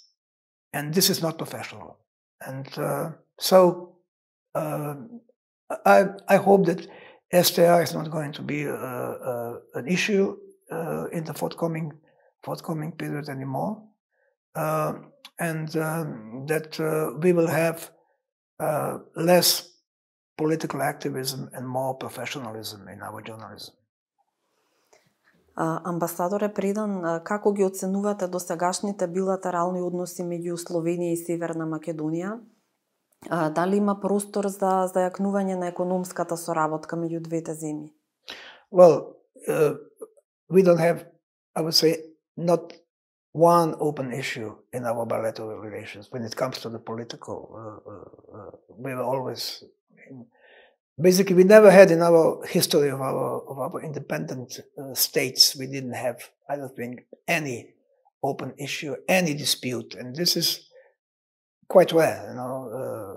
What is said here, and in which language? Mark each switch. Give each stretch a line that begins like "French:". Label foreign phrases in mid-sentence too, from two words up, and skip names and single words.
English: And this is not professional. And so I hope that STR is not going to be an issue in the forthcoming period anymore, and that we will have less political activism and more professionalism in our journalism.
Macedonian: Амбасадоре Придан, како ги оценувате досегашните билатерални односи меѓу Словенија и Северна Македонија? Дали има простор за зајакнување на економската соработка меѓу двете земји?
English: Well, we don't have, I would say, not one open issue in our bilateral relations. When it comes to the political, we were always, basically, we never had in our history of our independent states, we didn't have, I don't think, any open issue, any dispute, and this is quite rare, you know.